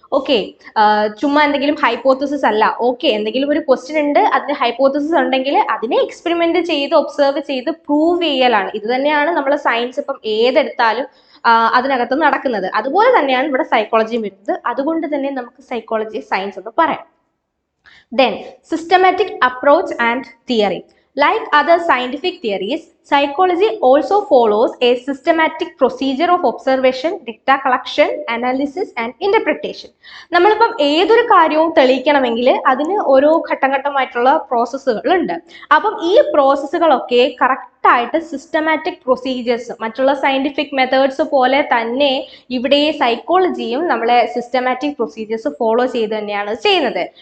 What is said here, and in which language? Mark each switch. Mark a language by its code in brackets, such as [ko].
[ml] Okay, ചുമ്മാ എന്തെങ്കിലും hypothesis അല്ല. ഓക്കെ, എന്തെങ്കിലും ഒരു ക്വസ്റ്റ്യൻ ഉണ്ട്, അതിന് ഹൈപ്പോത്തസിസ് ഉണ്ടെങ്കിൽ അതിനെ എക്സ്പെരിമെന്റ് ചെയ്ത് ഒബ്സർവ് ചെയ്ത് പ്രൂവ് ചെയ്യലാണ്. ഇത് തന്നെയാണ് നമ്മൾ സയൻസ് ഇപ്പം ഏതെടുത്താലും അതിനകത്ത് നടക്കുന്നത്. അതുപോലെ തന്നെയാണ് ഇവിടെ സൈക്കോളജിയും വരുന്നത്. അതുകൊണ്ട് തന്നെ നമുക്ക് സൈക്കോളജി സയൻസ് എന്ന് പറയാം. [en] Then, systematic approach and theory. Like other scientific theories, psychology also follows a systematic procedure of observation, data collection, analysis and interpretation. [ml] നമ്മളിപ്പം ഏതൊരു കാര്യവും തെളിയിക്കണമെങ്കിൽ അതിന് ഓരോ ഘട്ടമായിട്ടുള്ള പ്രോസസ്സുകൾ ഉണ്ട്. അപ്പം ഈ പ്രോസസ്സുകളൊക്കെ കറക്റ്റ് ആയിട്ട് സിസ്റ്റമാറ്റിക് പ്രൊസീജിയേഴ്സ്, മറ്റുള്ള സയന്റിഫിക് മെത്തേഡ്സ് പോലെ തന്നെ ഇവിടെ സൈക്കോളജിയും നമ്മളെ സിസ്റ്റമാറ്റിക് പ്രൊസീജിയേഴ്സ് ഫോളോ ചെയ്ത് തന്നെയാണ് ചെയ്യുന്നത്.